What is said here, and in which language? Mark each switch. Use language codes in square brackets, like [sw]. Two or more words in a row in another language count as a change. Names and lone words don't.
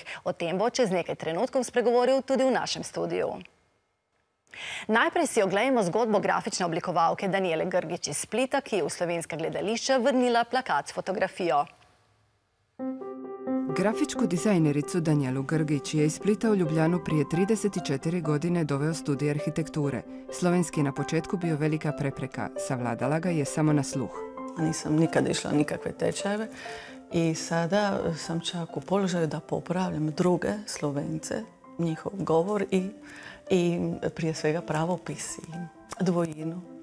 [sl] O tem bo čez nekaj trenutkov spregovoril tudi v našem studiu. Najprej si oglejmo zgodbo grafične oblikovalke Danijele Grgić iz Splita, ki je v slovenska gledališča vrnila plakat s fotografijo. [hr] Grafičku dizajnericu Danijelu Grgić je iz Splita u Ljubljanu prije 34 godine doveo studij arhitekture. Slovenski je na početku bio velika prepreka, savladala ga je samo na sluh. Nisam nikad išla nikakve tečajeve i sada sam čak u položaju da popravljam druge Slovence, njihov govor i prije svega pravopis i dvojinu.